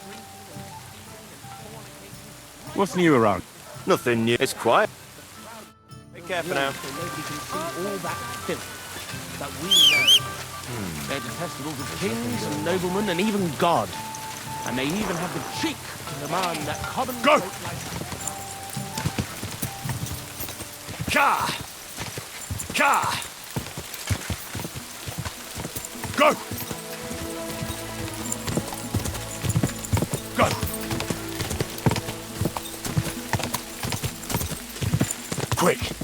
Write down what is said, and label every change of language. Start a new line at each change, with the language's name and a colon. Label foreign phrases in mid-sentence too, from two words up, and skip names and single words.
English: What's new around? Nothing new. It's quiet. Be careful now. So nobody can see all that filth that we know. They're detestable to kings and noblemen and even God. And they even have the cheek to demand that common... Go! folk like... Ka! Ka! Go! Go! Quick!